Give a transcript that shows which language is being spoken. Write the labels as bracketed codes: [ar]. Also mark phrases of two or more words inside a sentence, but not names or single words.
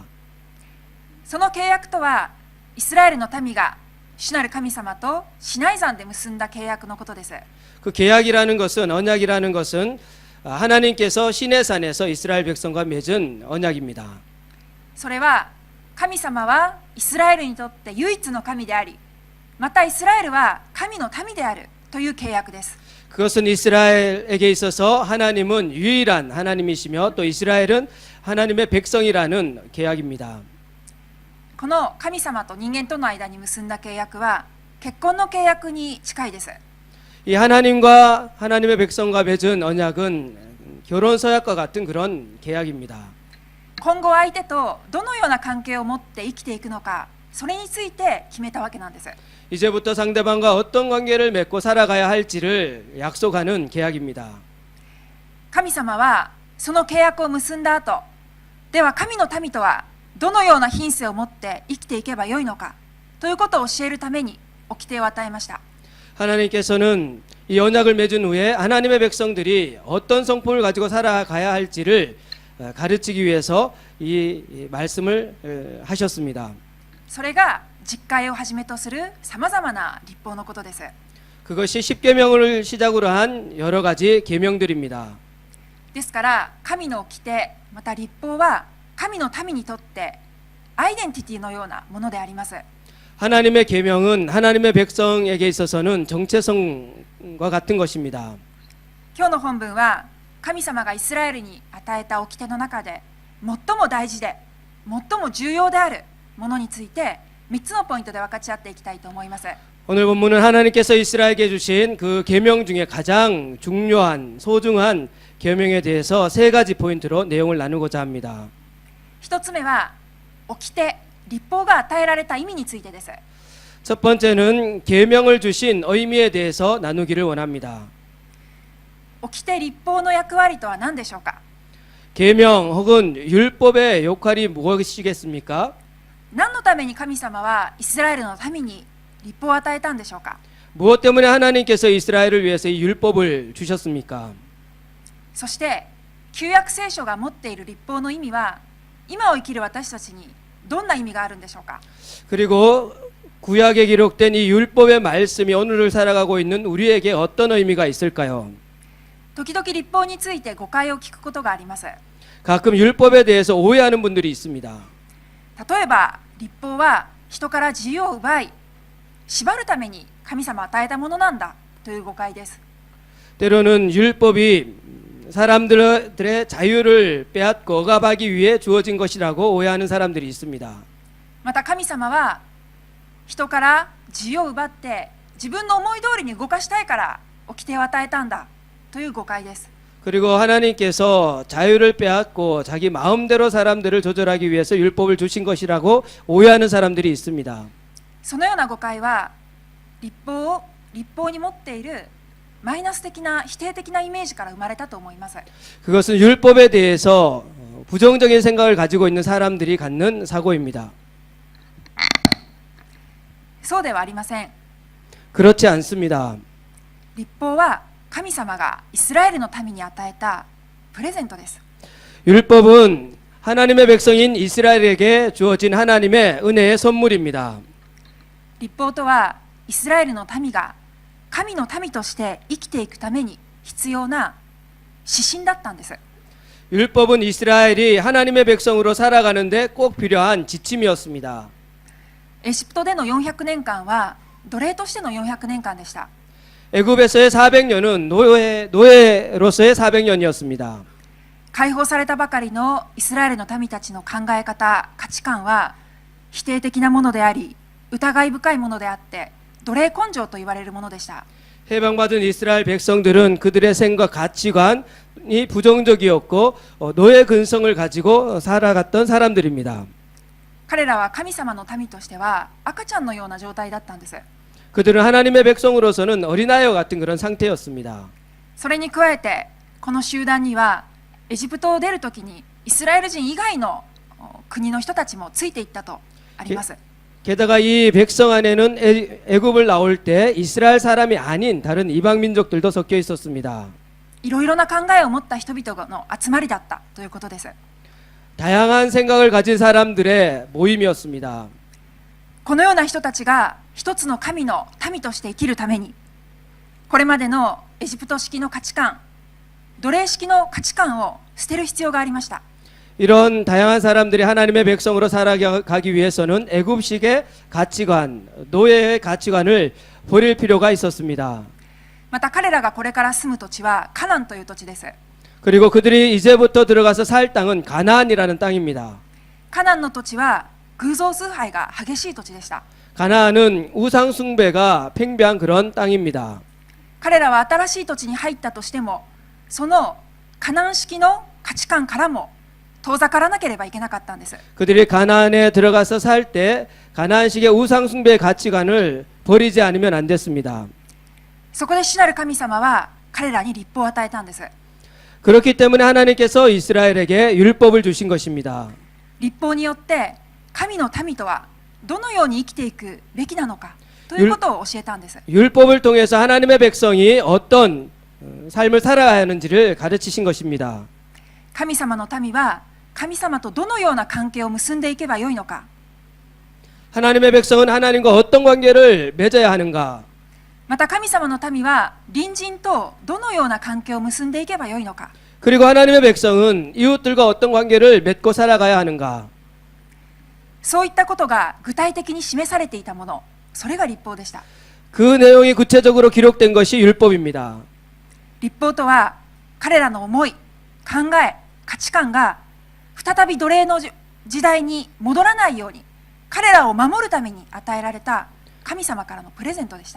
[ja] その契約とはイスラエルの民が主なる神様とシナイ山で結んだ契約のことです。 [ko] 그 계약이라는 것은 언약이라는 것은 하나님께서 시내산에서 이스라엘 백성과 맺은 언약입니다. [ja] それは神様はイスラエルにとって唯一の神であり、またイスラエルは神の民であるという契約です。 [ko] 그것은 이스라엘에게 있어서 하나님은 유일한 하나님이시며 또 이스라엘은 하나님의 백성이라는 계약입니다. [ja] この神様と人間との間に結んだ契約は結婚の契約に近いです。 [ko] 이 하나님과 하나님의 백성과 맺은 언약은 결혼 서약과 같은 그런 계약입니다. [ja] 今後相手とどのような関係を持って生きていくのか、それについて決めたわけなんです。 [ko] 이제부터 상대방과 어떤 관계를 맺고 살아가야 할지를 약속하는 계약입니다. [ja] 神様はその契約を結んだ後、では神の民とはどのような品性を持って生きていけばよいのかということを教えるために掟を与えました。 [ko] 하나님께서는 이 언약을 맺은 후에 하나님의 백성들이 어떤 성품을 가지고 살아가야 할지를 가르치기 위해서 이 말씀을 하셨습니다. [ja] それが実戒をはじめとするさまざまな律法のことです。 [ko] 그것이 십계명을 시작으로 한 여러 가지 계명들입니다. [ja] ですから神の掟また律法は神の民にとってアイデンティティのようなものであります。 [ko] 하나님의 계명은 하나님의 백성에게 있어서는 정체성과 같은 것입니다. [ja] 今日の本文は神様がイスラエルに与えた掟の中で最も大事で最も重要であるものについて3つのポイントで分かち合っていきたいと思います。 [ko] 오늘 본문은 하나님께서 이스라엘에게 주신 그 계명 중에 가장 중요한 소중한 계명에 대해서 세 가지 포인트로 내용을 나누고자 합니다. [ja] 一つ目は掟律法が与えられた意味についてです。 [ko] 첫 번째는 계명을 주신 의미에 대해서 나누기를 원합니다. [ja] 掟律法の役割とは何でしょうか。 [ko] 계명 혹은 율법의 역할이 무엇이겠습니까? [ja] 何のために神様はイスラエルの民に律法を与えたんでしょうか。 [ko] 무엇 때문에 하나님께서 이스라엘을 위해서 이 율법을 주셨습니까? [ja] そして旧約聖書が持っている律法の意味は今を生きる私たちにどんな意味があるんでしょうか。 [ko] 그리고 구약에 기록된 이 율법의 말씀이 오늘을 살아가고 있는 우리에게 어떤 의미가 있을까요? [ja] 時々律法について誤解を聞くことがあります。 [ko] 가끔 율법에 대해서 오해하는 분들이 있습니다. [ja] 例えば律法は人から自由を奪い縛るために神様を与えたものなんだという誤解です。 [ko] 때로는 율법이 사람들의 자유를 빼앗고 억압하기 위해 주어진 것이라고 오해하는 사람들이 있습니다. [ja] また神様は人から自由を奪って自分の思い通りに動かしたいから掟を与えたんだという誤解です。 [ko] 그리고 하나님께서 자유를 빼앗고 자기 마음대로 사람들을 조절하기 위해서 율법을 주신 것이라고 오해하는 사람들이 있습니다. [ja] そのような誤解は律法に持っているマイナス的な否定的なイメージから生まれたと思います。 [ko] 그것은 율법에 대해서 부정적인 생각을 가지고 있는 사람들이 갖는 사고입니다. [ja] そうではありません。 [ko] 그렇지 않습니다. [ja] 律法は神様がイスラエルの民に与えたプレゼントです。 [ko] 율법은 하나님의 백성인 이스라엘에게 주어진 하나님의 은혜의 선물입니다. [ja] 律法とはイスラエルの民が神の民として生きていくために必要な指針だったんです。 [ko] 율법은 이스라엘이 하나님의 백성으로 살아가는데 꼭 필요한 지침이었습니다. [ja] エジプトでの400年間は奴隷としての400年間でした。 [ko] 애굽에서의 400년은 노예로서의 400년이었습니다. [ja] 解放されたばかりのイスラエルの民たちの考え方、価値観は否定的なものであり、疑い深いものであって奴隷根性と言われるものでした。 [ko] 해방받은 이스라엘 백성들은 그들의 생각 가치관이 부정적이었고 노예 근성을 가지고 살아갔던 사람들입니다. [ja] 彼らは神様の民としては赤ちゃんのような状態だったんです。 [ko] 그들은 하나님의 백성으로서는 어린아이와 같은 그런 상태였습니다. [ja] それに加えてこの集団にはエジプトを出るときにイスラエル人以外の国の人たちもついていったとあります。 [ko] 게다가 이 백성 안에는 애굽을 나올 때 이스라엘 사람이 아닌 다른 이방 민족들도 섞여 있었습니다. [ja] いろいろな考えを持った人々の集まりだったということです。 [ko] 다양한 생각을 가진 사람들의 모임이었습니다. [ja] このような人たちが一つの神の民として生きるために、これまでのエジプト式の価値観、奴隷式の価値観を捨てる必要がありました。 [ko] 이런 다양한 사람들이 하나님의 백성으로 살아가기 위해서는 애굽식의 가치관, 노예의 가치관을 버릴 필요가 있었습니다. [ja] また彼らがこれから住む土地はカナンという土地です。 [ko] 그리고 그들이 이제부터 들어가서 살 땅은 가나안이라는 땅입니다. [ja] カナンの土地は偶像崇拝が激しい土地でした。 [ko] 가나안은 우상 숭배가 팽배한 그런 땅입니다. [ja] 彼らは新しい土地に入ったとしても、そのカナン式の価値観からも遠ざからなければいけなかったんです。 [ko] 그들이 가나안에 들어가서 살 때 가나안식의 우상 숭배의 가치관을 버리지 않으면 안 됐습니다. [ja] そこで主なる神様は彼らに律法を与えたんです。 [ko] 그렇기 때문에 하나님께서 이스라엘에게 율법을 주신 것입니다. [ja] 律法によって神の民とはどのように生きていくべきなのかということを教えたんです。 [ko] 율법을 통해서 하나님의 백성이 어떤 삶을 살아야 하는지를 가르치신 것입니다. [ja] 神様の民は神様とどのような関係を結んでいけばよいのか、 [ko] 하나님의 백성은 하나님과 어떤 관계를 맺어야 하는가, [ja] また神様の民は隣人とどのような関係を結んでいけばよいのか、 [ko] 그리고 하나님의 백성은 이웃들과 어떤 관계를 맺고 살아가야 하는가, [ja] そういったことが具体的に示されていたもの、それが律法でした。 [ko] 그 내용이 구체적으로 기록된 것이 율법입니다. [ja] 律法とは彼らの思い、考え、価値観が再び奴隷の時代に戻らないように彼らを守るために与えられた神様からのプレゼントでした。